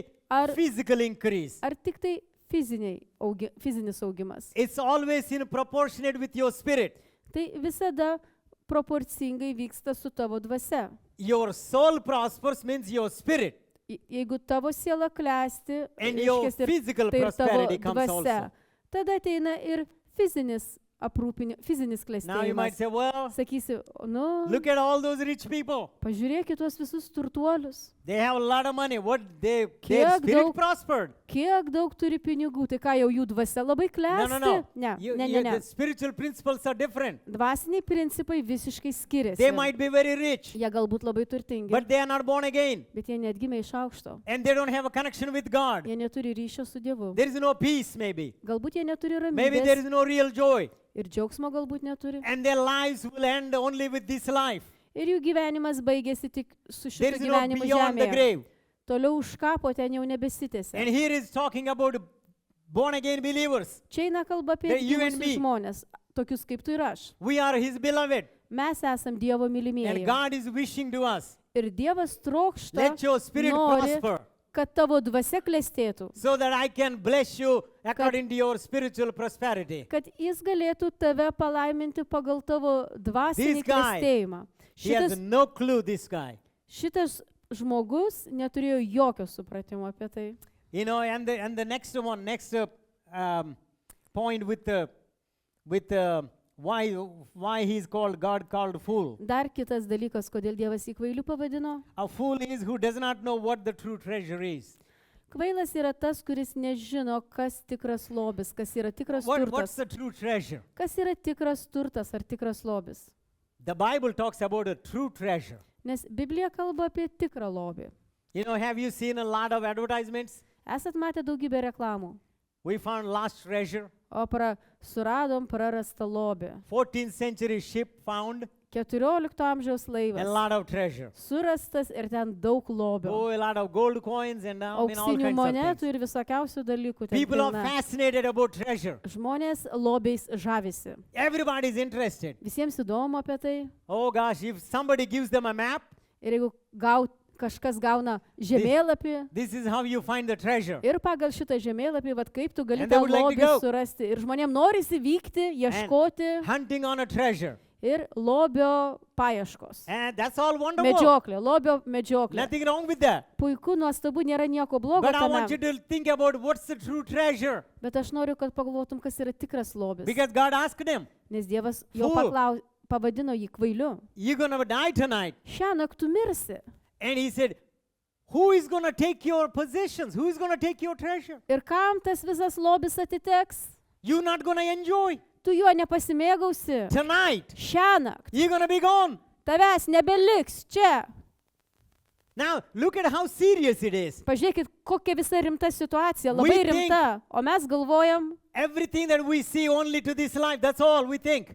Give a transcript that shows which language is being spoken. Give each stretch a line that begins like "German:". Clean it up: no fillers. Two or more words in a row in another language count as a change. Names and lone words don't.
Lithuanian: Ar,
English: physical increase?
Lithuanian: ar tik tai fizinis augimas?
English: It's always in proportionate with your spirit.
Lithuanian: Tai visada proporcingai vyksta su tavo dvasia.
English: Your soul prospers means your spirit.
Lithuanian: Jeigu tavo siela klesti,
English: And your
Lithuanian: reiškias ir
English: physical
Lithuanian: tai ir tavo
English: prosperity comes
Lithuanian: dvasia,
English: also.
Lithuanian: tada ateina ir fizinis fizinis
English: Now you might
Lithuanian: klestėjimas.
English: say, well,
Lithuanian: Sakysi, nu,
English: look at all those rich people.
Lithuanian: pažiūrėk į tuos visus turtuolius.
English: They have a lot of money. What their
Lithuanian: Kiek
English: spirit
Lithuanian: daug-
English: prospered.
Lithuanian: Kiek daug turi pinigų, tai ką jau jų dvasia labai klesti?
English: No.
Lithuanian: Ne,
English: You-
Lithuanian: ne,
English: you-
Lithuanian: ne, ne.
English: The spiritual principles are different.
Lithuanian: Dvasiniai principai visiškai skiriasi.
English: They might be very rich,
Lithuanian: Jie galbūt labai turtingi,
English: but they are not born again.
Lithuanian: bet jie net gimė iš aukšto.
English: And they don't have a connection with God.
Lithuanian: Jie neturi ryšio su Dievu.
English: There is no peace, maybe.
Lithuanian: Galbūt jie neturi
English: Maybe there
Lithuanian: ramybės
English: is no real joy.
Lithuanian: ir džiaugsmo galbūt neturi.
English: And their lives will end only with this life.
Lithuanian: Ir jų gyvenimas baigėsi tik su
English: There
Lithuanian: šitu
English: is no
Lithuanian: gyvenimu
English: beyond the
Lithuanian: žemėje.
English: grave.
Lithuanian: Toliau už kapo ten jau nebesitėsi.
English: And here is talking about born again believers.
Lithuanian: Čia eina kalba apie
English: That you and
Lithuanian: gimusius
English: me.
Lithuanian: žmonės, tokius kaip tu ir aš.
English: We are his beloved.
Lithuanian: Mes esam Dievo
English: And
Lithuanian: mylimieji.
English: God is wishing to us,
Lithuanian: Ir Dievas trokšta,
English: let your spirit
Lithuanian: nori,
English: prosper
Lithuanian: kad tavo dvasia klestėtų,
English: so that I can bless you according to your spiritual prosperity.
Lithuanian: kad jis galėtų tave palaiminti pagal tavo dvasinį
English: This guy,
Lithuanian: klestėjimą.
English: He has no clue, this guy.
Lithuanian: Šitas žmogus neturėjo jokio supratimo apie tai.
English: You know, and the next one, point with why he's called, God called fool.
Lithuanian: Dar kitas dalykas, kodėl Dievas jį kvailiu pavadino.
English: A fool is who does not know what the true treasure is.
Lithuanian: Kvailas yra tas, kuris nežino, kas tikras lobis, kas yra tikras
English: What's
Lithuanian: turtas.
English: the true treasure?
Lithuanian: Kas yra tikras turtas ar tikras lobis?
English: The Bible talks about a true treasure.
Lithuanian: Nes Biblija kalba apie tikrą lobį.
English: You know, have you seen a lot of advertisements?
Lithuanian: Esat matę daugybę reklamų.
English: We found lost treasure.
Lithuanian: Suradom prarastą lobį.
English: 14th century ship found
Lithuanian: 14 amžiaus
English: a
Lithuanian: laivas.
English: lot of treasure.
Lithuanian: Surastas ir ten daug lobio.
English: Oh, a lot of gold coins and all
Lithuanian: Auksinių
English: kinds of
Lithuanian: monetų
English: things.
Lithuanian: ir visokiausių dalykų. ten
English: People are
Lithuanian: pilna.
English: fascinated about treasure.
Lithuanian: Žmonės lobiais žavisi.
English: Everybody is interested.
Lithuanian: Visiems įdomu apie tai.
English: Oh gosh, if somebody gives them a map,
Lithuanian: Ir jeigu kažkas gauna žemėlapį
English: this is how you find the treasure.
Lithuanian: ir pagal šitą žemėlapį, vat kaip tu gali
English: And they
Lithuanian: tą
English: would like to
Lithuanian: lobį
English: go.
Lithuanian: surasti. Ir žmonėm norisi vykti, ieškoti
English: Hunting on a treasure.
Lithuanian: ir lobio paieškos.
English: And that's all wonderful.
Lithuanian: Medžioklė, lobio medžioklė.
English: Nothing wrong with that.
Lithuanian: Puiku, nuostabu, nėra nieko blogo
English: But I want you
Lithuanian: tame.
English: to think about what's the true treasure.
Lithuanian: Bet aš noriu, kad pagalvotum, kas yra tikras lobis.
English: Because God asked him,
Lithuanian: Nes Dievas jo
English: Fool.
Lithuanian: pavadino jį kvailiu.
English: you're going to die tonight.
Lithuanian: Šiąnakt tu mirsi.
English: And he said, who is going to take your possessions? Who is going to take your treasure?
Lithuanian: Ir kam tas visas lobis atiteks?
English: You're not going to enjoy.
Lithuanian: Tu juo nepasimėgausi.
English: Tonight,
Lithuanian: Šiąnakt.
English: you're going to be gone.
Lithuanian: Tavęs nebeliks čia.
English: Now, look at how serious it is.
Lithuanian: Pažiūrėkit, kokia visa rimta situacija.
English: We
Lithuanian: Labai
English: think-
Lithuanian: rimta. O mes galvojam,
English: Everything that we see only to this life, that's all we think.